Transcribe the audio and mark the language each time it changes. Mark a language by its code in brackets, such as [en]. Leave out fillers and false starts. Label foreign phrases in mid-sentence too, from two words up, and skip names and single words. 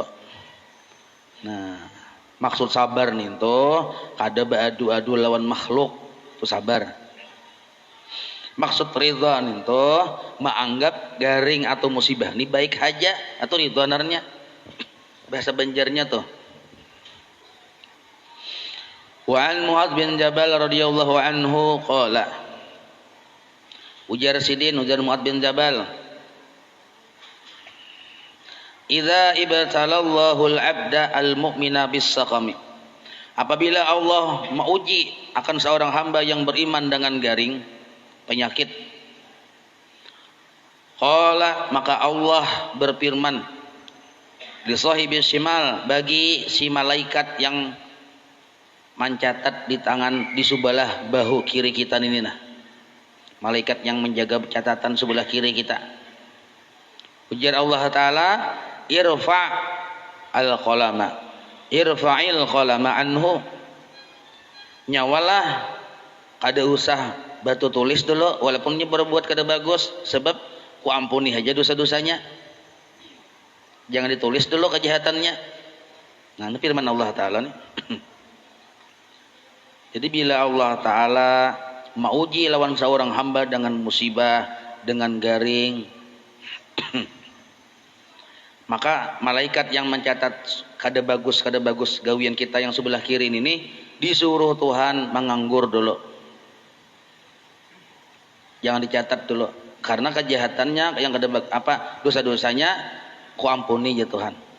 [bjn] Nah, maksud sabar nih tuh kada beradu-adu lawan makhluk, itu sabar. Maksud ridho nih tuh menganggap garing atau musibah ini baik aja atau ridho narnya. Bahasa Banjarnya tuh. [ar] وعن معاذ بن جبل رضي الله عنه قال. Ujar Mu'adz bin Jabal, "إذا ابتلى الله العبد المؤمن بالسقم." [bjn] Apabila Allah menguji akan seorang hamba yang beriman dengan garing, penyakit. Qala, maka Allah berfirman, [ar] لصاحب الشمال, [bjn] bagi si malaikat yang mencatat di tangan di sebelah bahu kiri kita ini, nah malaikat yang menjaga catatan sebelah kiri kita. [ar] Ujar Allah Ta'ala, ارفع القلم ارفع القلم عنه, [bjn] nyawalah kada usah batu tulis dulu walaupun dia berbuat kada bagus, sebab ku ampuni aja dosa-dosanya, jangan ditulis dulu kejahatannya. Nah, ini firman Allah Ta'ala nih. Jadi bila Allah Ta'ala mauji lawan seorang hamba dengan musibah, dengan garing, maka malaikat yang mencatat kada bagus gawian kita yang sebelah kiri ini disuruh Tuhan menganggur dulu, jangan dicatat dulu, karena kejahatannya yang kada dosa-dosanya ku ampuni ya Tuhan.